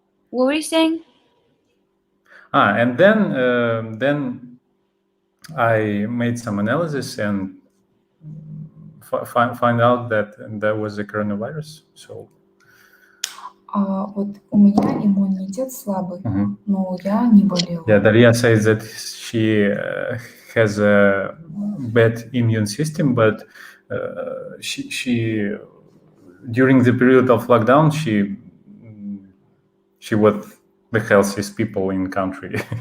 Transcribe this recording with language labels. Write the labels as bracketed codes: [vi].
[en] What were you saying? And then I made some analysis and find out that there was a coronavirus. So. [ru] Вот у меня иммунитет слабый, но я не болела. [en] Yeah, Dariya says that she has a bad immune system, but she during the period of lockdown she was the healthiest people in country.